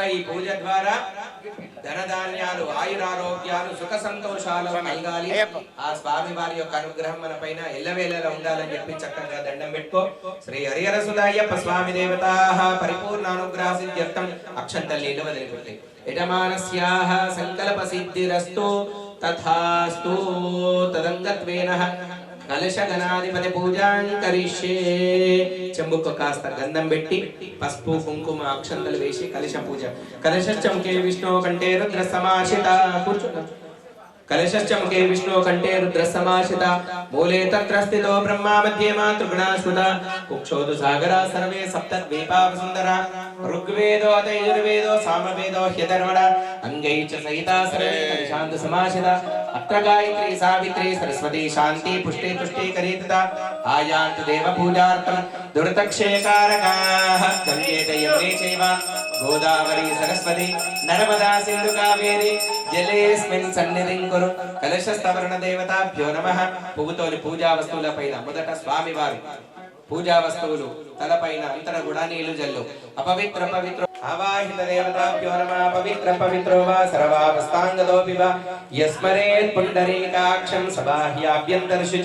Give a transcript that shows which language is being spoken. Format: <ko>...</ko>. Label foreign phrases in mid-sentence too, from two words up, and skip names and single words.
<te>ఈ పూజ ద్వారా ధనధాన్యాలు ఆయురారోగ్యాలు సుఖ సంతోషాలు కలగాలి ఆ స్వామి వారి యొక్క అనుగ్రహం మన పైన ఎల్లవేళలా ఉండాలని చెప్పి చక్కగా దండం పెట్టుకో</te> <sa>శ్రీ హరిహర సుధాయ్యప్ప స్వామి దేవతాః పరిపూర్ణ అనుగ్రహ సిద్ధ్యర్థం</sa> <te>అక్షంతల్లీలు వదిలిపెట్టి</te> <sa>యజమానస్యాః సంకల్ప సిద్ధిరస్తు తథాస్తు తదంగత్వ సప్తత్వేనః కలశ గణాధిపతి పూజాం కరిష్యే.</sa> <te>చెంబుకు కాస్త గంధం పెట్టి పసుపు కుంకుమ అక్షంతలు వేసి కలశ పూజ.</te> <sa>కలశముఖే విష్ణు కంఠే రుద్ర సమాశ్రిత. కూర్చో. कलशश्चमुखे विष्णु कंठे रुद्र समाश्रिता. मूले तत्र स्थितो ब्रह्मा मध्ये मातृगुणाश्रुता. कुक्षोदु सागरा सर्वे सप्तद्वीपा वसुंधरा. ऋग्वेदो अथ यजुर्वेदो सामवेदो ह्यधर्वणा. अंगैः च सहिता सर्वे कलशान्त समाश्रिता. अत्र गायत्री सावित्री सरस्वती शान्ति पुष्टि तुष्टि करिता. आयान्तु देव पूजार्थं दुर्तक्षयकारकाः. गङ्गे च यमुने चैव गोदावरी सरस्वती नर्मदा सिन्धु कावेरी जलेस्मिन् सन्निधिं कुरु. कलशस्थापन देवताभ्यो नमः.</sa> <te>పువ్వుతోని పూజా వస్తువులపైన మొదట స్వామి వారి పూజా వస్తువులు తలపైన అంతర గుణ నీళ్లు జల్లు.</te> <sa>అపవిత్ర పవిత్ర ఆవాహిత దేవతాభ్యో నమః. పవిత్ర పవిత్రో వా సర్వావస్థాంగదోపి వా యస్మరేత్ పుండరీకాక్షం సబాహ్యాభ్యంతర శుచి.</sa>